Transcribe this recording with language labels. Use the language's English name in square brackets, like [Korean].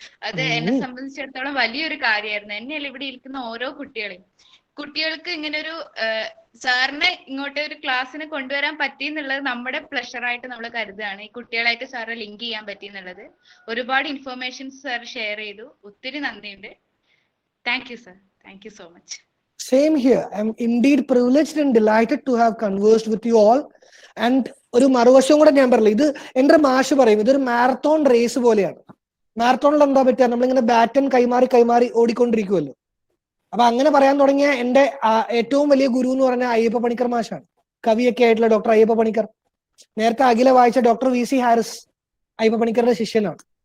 [Malayalam] അത് എന്നെ സംബന്ധിച്ചിടത്തോളം വലിയൊരു കാര്യമായിരുന്നു. എന്നെയല്ല ഇവിടെ ഇരിക്കുന്ന ഓരോ കുട്ടികൾക്ക് ഇങ്ങനെ ഒരു സാറിനെ ഇങ്ങോട്ട് ഒരു ക്ലാസ്സിന് കൊണ്ടുവരാൻ പറ്റി എന്നുള്ളത് നമ്മുടെ പ്ലഷറായിട്ട് നമ്മൾ കരുതുകയാണ്. ഈ കുട്ടികളായിട്ട് സാറെ ലിങ്ക് ചെയ്യാൻ പറ്റി എന്നുള്ളത്. ഒരുപാട് ഇൻഫർമേഷൻസ് സാർ ഷെയർ ചെയ്തു. ഒത്തിരി നന്ദിയുണ്ട്. [English] Thank you sir. Thank you so much. Same here. I'm indeed privileged and delighted to have conversed with you all. [Malayalam] And ഒരു മറുവശം കൂടെ ഞാൻ പറയില്ല, ഇത് എൻ്റെ മാഷ് പറയും ഇതൊരു മാരത്തോൺ റേസ് പോലെയാണ്. മാരത്തോണിൽ എന്താ പറ്റുക, നമ്മളിങ്ങനെ ബാറ്റൺ കൈമാറി ഓടിക്കൊണ്ടിരിക്കുമല്ലോ. അപ്പൊ അങ്ങനെ പറയാൻ തുടങ്ങിയ എൻ്റെ ഏറ്റവും വലിയ ഗുരു എന്ന് പറഞ്ഞാൽ അയ്യപ്പ പണിക്കർ മാഷാണ്. കവിയൊക്കെ ആയിട്ടുള്ള ഡോക്ടർ അയ്യപ്പ പണിക്കർ. നേരത്തെ അഖില വായിച്ച doctor V C Haris Ayyappa പണിക്കറുടെ ശിഷ്യനാണ്.